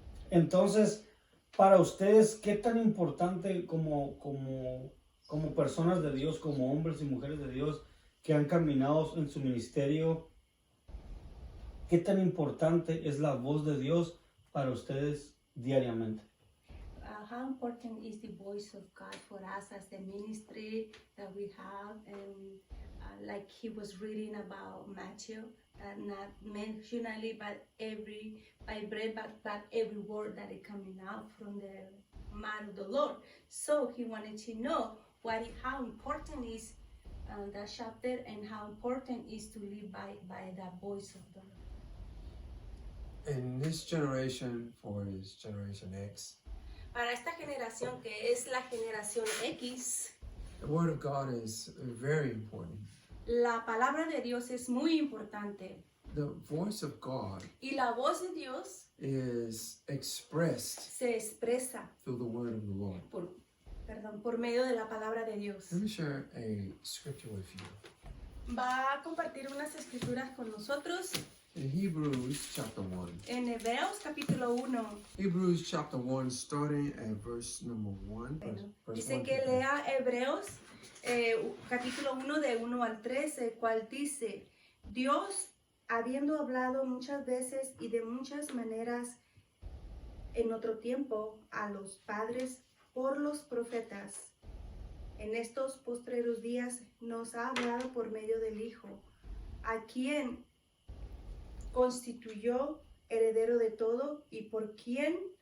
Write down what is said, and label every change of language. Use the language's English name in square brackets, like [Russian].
[Spanish] Entonces, para ustedes, ¿qué tan importante como personas de Dios, como hombres y mujeres de Dios que han caminado en su ministerio, qué tan importante es la voz de Dios para ustedes diariamente? [English] How important is the voice of God for us as the ministry that we have? And like he was reading about Matthew, not mentionally, but by bread, but every word that is coming out from the mouth of the Lord. So he wanted to know how important is that chapter and how important is to live by the voice of the Lord. In this generation, for his Generation X, [Spanish] Para esta generación que es la generación X, [English] the Word of God is very important. [Spanish] la palabra de Dios es muy importante. [English] The voice of God [Spanish] Y la voz de Dios [English] is expressed [Spanish] se expresa [English] through the Word of the Lord. [Spanish] por medio de la palabra de Dios. [English] Let me share a scripture with you. [Spanish] Va a compartir unas escrituras con nosotros [English] In Hebrews chapter 1. [Spanish] en Hebreos capítulo 1. [English] Hebrews chapter 1, starting at verse number 1. [Spanish] Dice 1 que [English] to 3. [Spanish] lea Hebreos capítulo 1 de 1 al 3, el cual dice, Dios, habiendo hablado muchas veces y de muchas maneras en otro tiempo a los padres por los profetas, en estos postreros días nos ha hablado por medio del Hijo, a quien constituyó heredero de todo y por quien